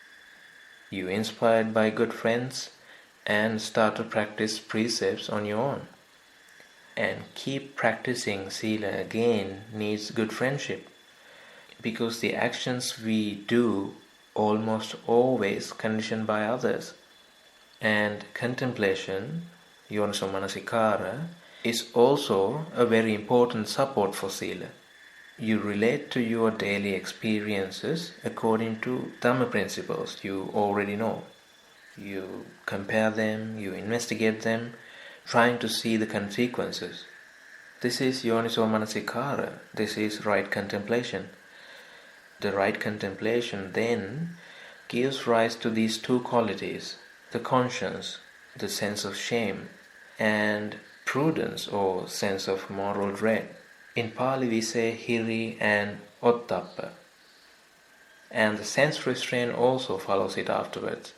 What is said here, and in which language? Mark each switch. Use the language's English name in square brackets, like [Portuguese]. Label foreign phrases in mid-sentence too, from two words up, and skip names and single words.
[English] You inspired by good friends and start to practice precepts on your own. And keep practicing sila again needs good friendship, because the actions we do almost always conditioned by others. And contemplation, [Pali] yoniso manasikara, [English] is also a very important support for sila. You relate to your daily experiences according to Dhamma principles you already know. You compare them, you investigate them, trying to see the consequences. This is [Pali] yoniso manasikara, [English] this is right contemplation. The right contemplation then gives rise to these 2 qualities, the conscience, the sense of shame, and prudence or sense of moral dread. In Pali we say hiri and ottappa, and the sense restraint also follows it afterwards.